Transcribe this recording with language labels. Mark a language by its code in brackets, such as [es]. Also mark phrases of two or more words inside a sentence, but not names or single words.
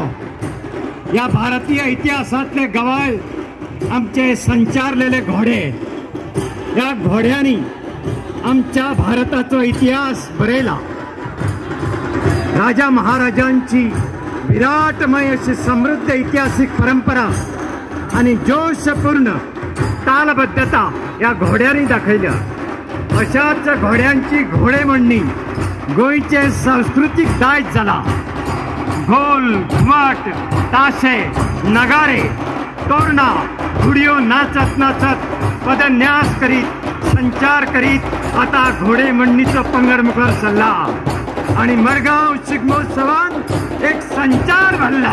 [kok] या भारतीय इतिहासातले गवाय आमचे संचारलेले घोडे, या घोड्यांनी आमच्या भारताचा इतिहास बरयला। राजा महाराजांची विराटमय अशी समृद्ध ऐतिहासिक परंपरा आणि जोशपूर्ण तालबद्धता या घोड्यांनी दाखयल्या। अशाच घोड्यांची घोडेमोडणी गोंयचे सांस्कृतिक दायज जाला। ढोल, घुमट, ताशे, नगारे, तोरणा, घुडयो नाचत नाचत पदन्यास करीत संचार करीत आता घोडेमोडणीचो पंगड मुखार सरला आणि मडगांव शिगमोत्सवान एक संचार भरला।